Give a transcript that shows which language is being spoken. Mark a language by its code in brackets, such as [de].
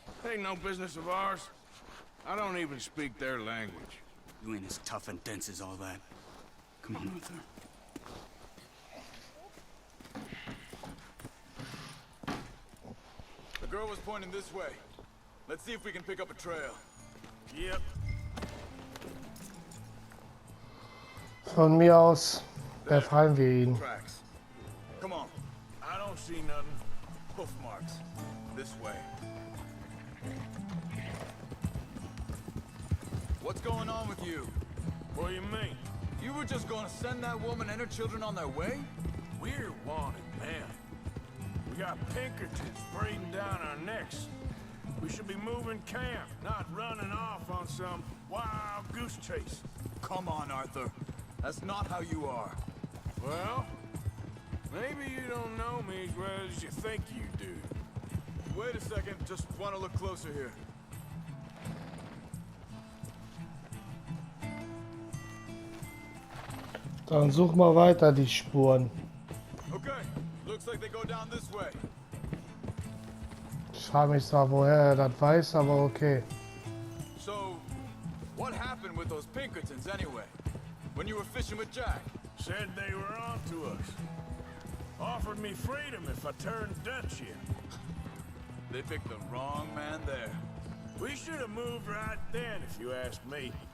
[en] Ain't no business of ours. I don't even speak their language. You ain't as tough and dense as all that. Come on, Arthur. The girl was pointing this way. Let's see if we can pick up a trail. Yep. [de] Von mir aus befreien wir ihn. [en] Tracks. Come on. I don't see nothing. Hoof marks. This way. What's going on with you? What do you mean? You were just going to send that woman and her children on their way? We're wanted, man. We got Pinkertons breathing down our necks. We should be moving camp, not running off on some wild goose chase. Come on, Arthur. That's not how you are. Well, maybe you don't know me as well as you think you do. Wait a second. Just want to look closer here. [de] Dann such mal weiter die Spuren. Okay. [en] Looks like they go down this way. [de] Ich frage mich zwar, woher er das weiß, aber okay. [en] So, what happened with those Pinkertons anyway? When you were fishing with Jack? Said they were on to us. Offered me freedom if I turned Dutch here. They picked the wrong man there. We should have moved right then, if you ask me.